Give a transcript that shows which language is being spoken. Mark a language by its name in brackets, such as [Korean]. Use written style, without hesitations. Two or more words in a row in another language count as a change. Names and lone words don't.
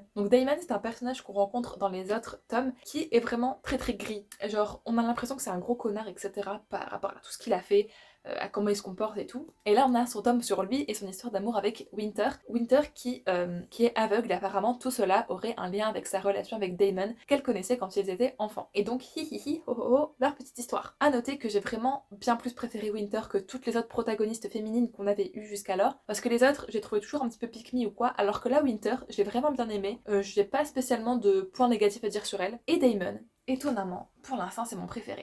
[French] Donc Damon, c'est un personnage qu'on rencontre dans les autres tomes qui est vraiment très très gris. Genre on a l'impression que c'est un gros connard, etc. par rapport à tout ce qu'il a fait, à comment il se comporte et tout. Et là on a son tome sur lui et son histoire d'amour avec Winter. Winter qui est aveugle, et apparemment tout cela aurait un lien avec sa relation avec Damon qu'elle connaissait quand ils étaient enfants. Et donc hi hi hi ho ho ho, leur petite histoire. À noter que j'ai vraiment bien plus préféré Winter que toutes les autres protagonistes féminines qu'on avait eues jusqu'alors, parce que les autres j'ai trouvé toujours un petit peu [English] pick me [French] ou quoi, alors que là Winter j'ai vraiment bien aimé. J'ai pas spécialement de points négatifs à dire sur elle. Et Damon, étonnamment, pour l'instant c'est mon préféré.